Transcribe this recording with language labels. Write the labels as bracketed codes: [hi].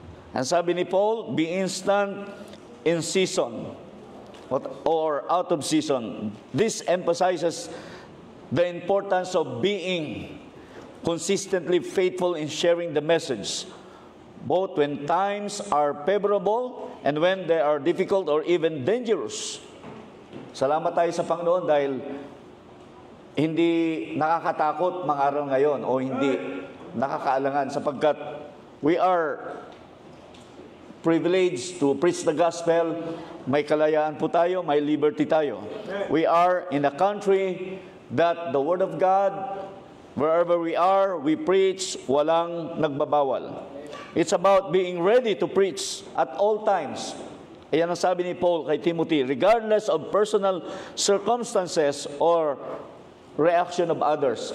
[en] And [tl] sabi ni [en] Paul, be instant, in season, or out of season. This emphasizes the importance of being consistently faithful in sharing the message, both when times are favorable and when they are difficult or even dangerous. [tl] Salamat tayo sa Panginoon dahil hindi nakakatakot mga araw ngayon o hindi nakakaalangan sapagkat [en] we are privileged to preach the gospel. [tl] May kalayaan po tayo, may liberty tayo. [en] We are in a country that the Word of God, wherever we are, we preach, [tl] walang nagbabawal. [en] It's about being ready to preach at all times. [tl] Ayan ang sabi ni Paul kay Timothy, [en] regardless of personal circumstances or reaction of others.